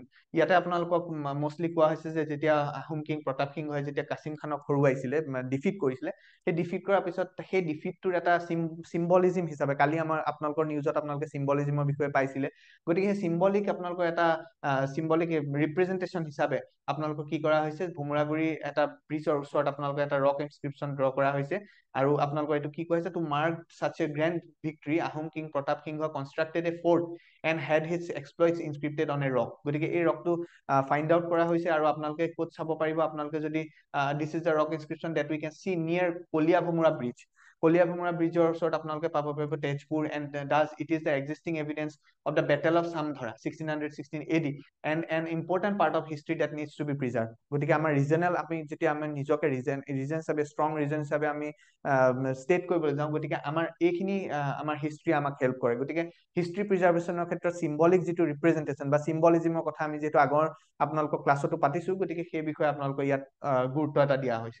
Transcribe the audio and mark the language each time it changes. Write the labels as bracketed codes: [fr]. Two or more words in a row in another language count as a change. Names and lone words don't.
[as] ইয়াতে আপোনালোকক মোষ্টলি কোৱা হৈছে যে যেতিয়া আহোম কিং প্ৰতাপ সিংহই যেতিয়া কাছিম খানক হৰুৱাইছিলে, ডিফিট কৰিছিলে, সেই ডিফিট কৰাৰ পিছত সেই ডিফিটটোৰ এটা চিম্বলিজিম হিচাপে, কালি আপোনালোকৰ নিউজত আপোনালোকে চিম্বলিজিমৰ বিষয়ে পাইছিলে, গতিকে সেই চিম্বলিক আপোনালোকৰ এটা [en] symbolic representation [as] হিচাপে আপোনালোকক কি কৰা হৈছে, ভুমৰাগুৰি এটা ব্ৰিজৰ ওচৰত আপোনালোকৰ এটা [en] rock inscription draw [as] কৰা হৈছে। আৰু আপোনালোকৰ এইটো কি কৈছে, [en] to mark such a grand victory, Ahom king Pratap Singha constructed a fort and had his exploits inscripted on a rock। [as] গতিকে এই ৰকটো [en] find out [as] কৰা হৈছে আৰু আপোনালোকে ক'ত চাব পাৰিব, আপোনালোকে যদি [en] this is the rock inscription that we can see near Kalia Bhomora bridge. [as] কলিয়া ভুমৰা ব্ৰিজৰ ওচৰত আপোনালোকে পাব পাৰিব তেজপুৰ, [en] and does it is the existing evidence of the battle of Chamdhara 1616 AD and an important part of history that needs to be preserved। [as] গতিকে আমাৰ ৰিজনেল, আমি যেতিয়া আমি নিজকে ৰিজন হিচাপে, [en] strong region [as] হিচাপে আমি ষ্টেট কৰিবলৈ যাওঁ, গতিকে আমাৰ এইখিনি আমাৰ হিষ্ট্ৰী আমাক হেল্প কৰে। গতিকে [en] history preservation [as] ক্ষেত্ৰত চিম্বলিক যিটো ৰিপ্ৰেজেন্টেশ্যন বা চিম্বলিজিমৰ কথা আমি যিহেতু আগৰ আপোনালোকৰ ক্লাছতো পাতিছো, গতিকে সেই বিষয়ে আপোনালোকৰ ইয়াত গুৰুত্ব এটা দিয়া হৈছে।